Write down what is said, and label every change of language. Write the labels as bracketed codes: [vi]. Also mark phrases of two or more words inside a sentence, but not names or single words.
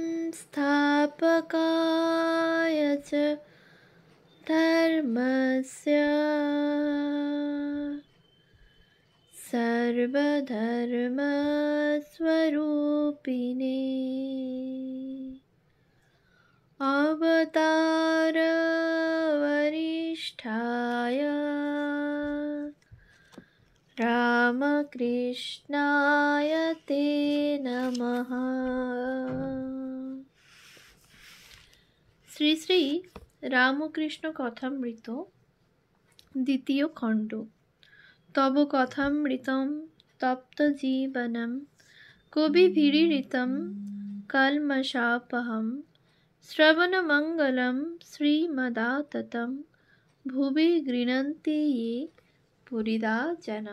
[sa] संस्थापकाय च धर्मस्य सर्वधर्मस्वरूपिणे अवतारवरिष्ठाय रामकृष्णाय ते नमः। [bn] শ্রী শ্রী রামকৃষ্ণ কথামৃত দ্বিতীয় খণ্ড। [sa] তব কথামৃতম তপ্ত জীবনম কবিভিরীড়িতম কল্মষাপহম শ্রবণমঙ্গলম শ্রীমদাততম ভুবি গৃণন্তি ये পুরিদা জনা।